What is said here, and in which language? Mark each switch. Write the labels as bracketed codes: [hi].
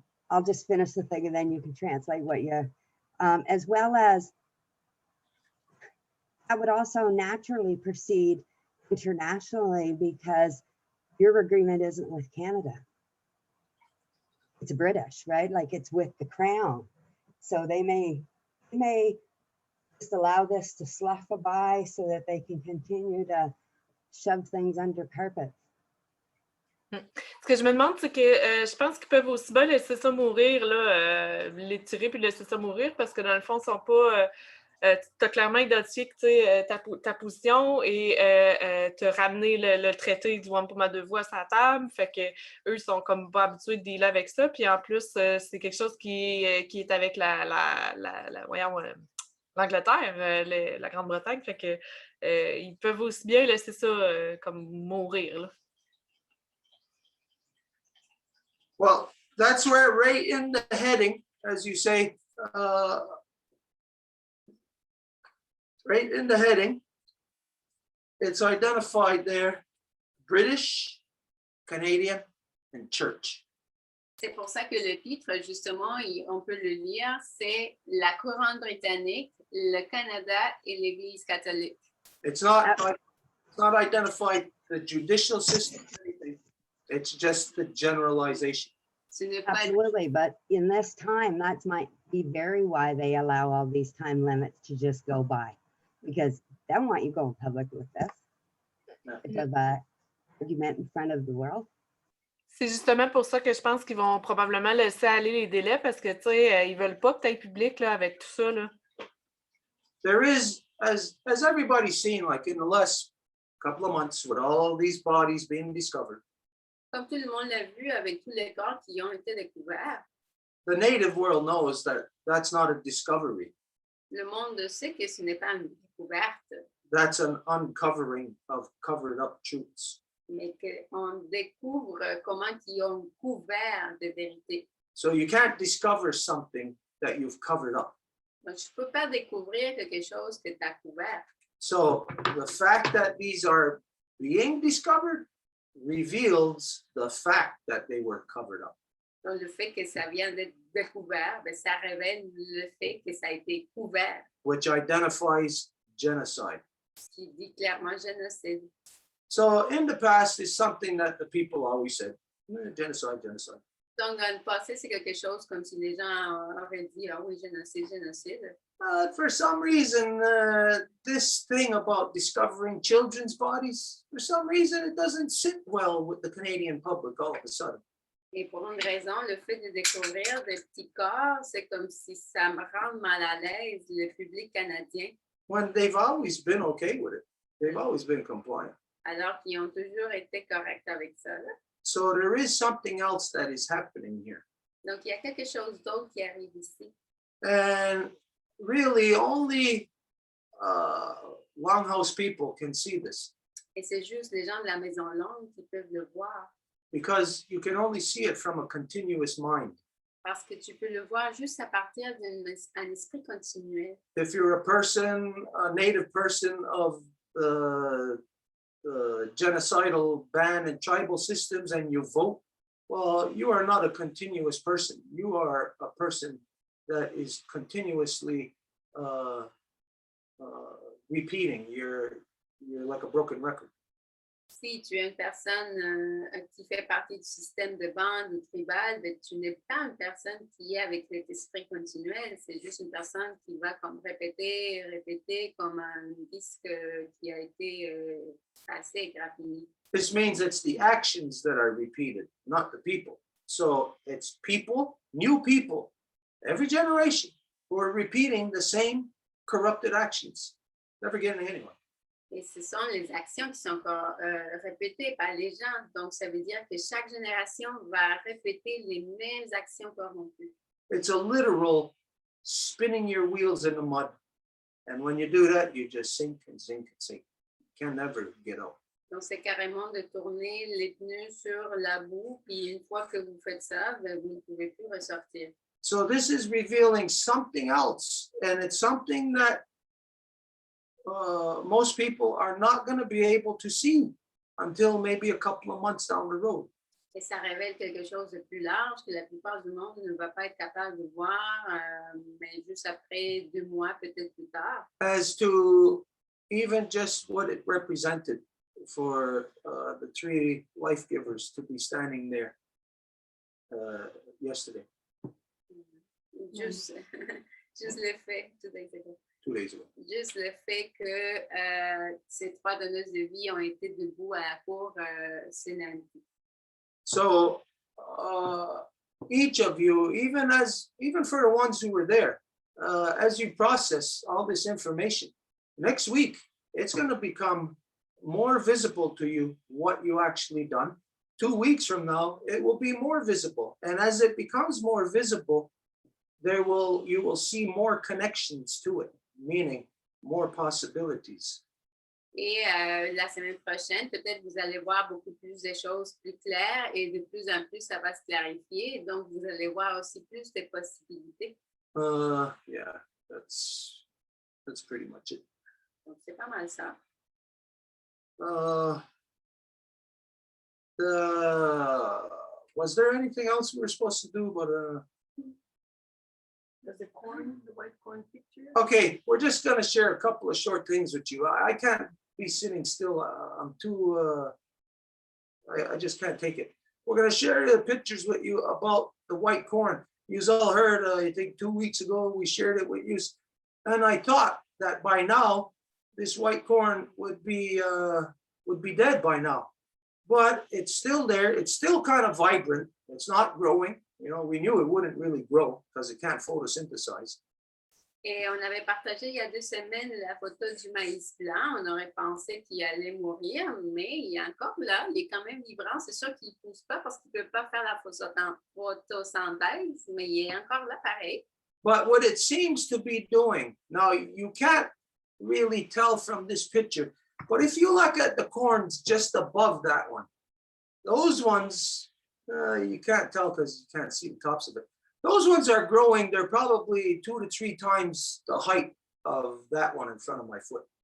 [en] I'll just finish the thing and then you can translate what you, as well as I would also naturally proceed internationally because your agreement isn't with Canada. It's British, right? Like it's with the Crown. So they may just allow this to slough by so that they can continue to shove things under carpet. [fr] Ce que je me demande, c'est que je pense qu'ils peuvent aussi bien laisser ça mourir, là, l'étirer puis laisser ça mourir parce que dans le fond, ils sont pas. Tu as clairement identifié que, ta position et te ramener le traité du Wampum à deux voies sur la table. Fait que eux sont comme pas habitués de dealer avec ça. Puis en plus, c'est quelque chose qui est avec l'Angleterre, la Grande-Bretagne. Fait que ils peuvent aussi bien laisser ça comme mourir, là. [en] Well, that's where right in the heading, as you say, right in the heading, it's identified there, British, Canadian, and Church. [fr] C'est pour ça que le titre, justement, on peut le lire, c'est la couronne britannique, le Canada et l'Église catholique. [en] It's not identified the judicial system, anything. It's just the generalization. [fr] Ce n'est pas [en] Absolutely, but in this time, that might be very why they allow all these time limits to just go by. Because they don't want you going public with this. It's an argument in front of the world. [fr] C'est justement pour ça que je pense qu'ils vont probablement laisser aller les délais parce que, tu sais, ils veulent pas que tu ailles public là, avec tout ça, là. [en] There is, as everybody's seen, like in the last couple of months, with all these bodies being discovered, [fr] comme tout le monde l'a vu avec tous les corps qui ont été découverts. [en] the native world knows that that's not a discovery. [fr] Le monde sait que ce n'est pas une découverte, [en] That's an uncovering of covered up truths. [fr] mais qu'on découvre comment ils ont couvert de vérité. [en] So you can't discover something that you've covered up. [fr] Donc, je ne peux pas découvrir quelque chose que tu as couvert. [en] So the fact that these are being discovered reveals the fact that they were covered up. [fr] Donc, le fait que ça vient d'être découvert, ben, ça révèle le fait que ça a été couvert, [en] Which identifies genocide. [fr] ce qui dit clairement génocide. [en] So in the past is something that the people always said, genocide, genocide. [fr] Donc, dans le passé, c'est quelque chose comme si les gens auraient dit, ah oui, génocide, génocide. [en] For some reason, this thing about discovering children's bodies, for some reason, it doesn't sit well with the Canadian public all of a sudden. [fr] Et pour une raison, le fait de découvrir des petits corps, c'est comme si ça me rend mal à l'aise, le public canadien, [en] When they've always been okay with it. They've always been compliant. [fr] alors qu'ils ont toujours été corrects avec ça, là. [en] So there is something else that is happening here. [fr] Donc, il y a quelque chose d'autre qui arrive ici. [en] And really only Longhouse people can see this [fr] Et c'est juste les gens de la Maison Longue qui peuvent le voir, [en] because you can only see it from a continuous mind. [fr] parce que tu peux le voir juste à partir d'un esprit continuel. [en] If you're a person, a native person of the genocidal ban and tribal systems and you vote, well, you are not a continuous person. You are a person that is continuously repeating. You're like a broken record. [fr] Si tu es une personne qui fait partie du système de bande ou tribal, ben, tu n'es pas une personne qui est avec cet esprit continuel, c'est juste une personne qui va comme répéter comme un disque qui a été passé, graffiné. [en] This means it's the actions that are repeated, not the people. So it's people, new people, every generation who are repeating the same corrupted actions, never getting anywhere. [fr] Et ce sont les actions qui sont encore répétées par les gens. Donc, ça veut dire que chaque génération va répéter les mêmes actions corrompues. [en] It's a literal spinning your wheels in the mud. And when you do that, you just sink and sink and sink. You can never get out. [fr] Donc, c'est carrément de tourner les pneus sur la boue. Puis, une fois que vous faites ça, ben, vous ne pouvez plus ressortir. [en] So this is revealing something else. And it's something that most people are not going to be able to see until maybe a couple of months down the road. [fr] Et ça révèle quelque chose de plus large que la plupart du monde ne va pas être capable de voir, mais juste après 2 mois, peut-être plus tard. [en] As to even just what it represented for the 3 life givers to be standing there yesterday, [fr] Juste, juste le fait, [en] 2 days ago. 2 days ago. [fr] Juste le fait que ces 3 donneuses de vie ont été debout à la cour ce lundi. [en] So each of you, even for the ones who were there, as you process all this information, next week it's going to become more visible to you what you actually done. 2 weeks from now, it will be more visible, and as it becomes more visible, you will see more connections to it, meaning more possibilities. [fr] Et la semaine prochaine, peut-être vous allez voir beaucoup plus de choses plus claires et de plus en plus, ça va se clarifier. Donc, vous allez voir aussi plus de possibilités. [en] Yeah, that's pretty much it. [fr] Donc, c'est pas mal ça. [en] Was there anything else we were supposed to do? But Does the white corn picture? okay, we're just gonna share a couple of short things with you. I can't be sitting still. I'm too. I just can't take it. We're gonna share the pictures with you about the white corn. You've all heard. I think 2 weeks ago we shared it with you, and I thought that by now this white corn would be dead by now, but it's still there. It's still kind of vibrant. It's not growing. You know, we knew it wouldn't really grow because it can't photosynthesize. [fr] Et on avait partagé il y a 2 semaines la photo du maïs blanc. On aurait pensé qu'il allait mourir, mais il est encore là. Il est quand même vibrant. C'est sûr qu'il ne pousse pas parce qu'il ne peut pas faire la photosynthèse, mais il est encore là pareil. [en] But what it seems to be doing, now you can't really tell from this picture, but if you look at the corns just above that one, those ones, you can't tell because you can't see the tops of it. Those ones are growing. They're probably 2 to 3 times the height of that one in front of my foot.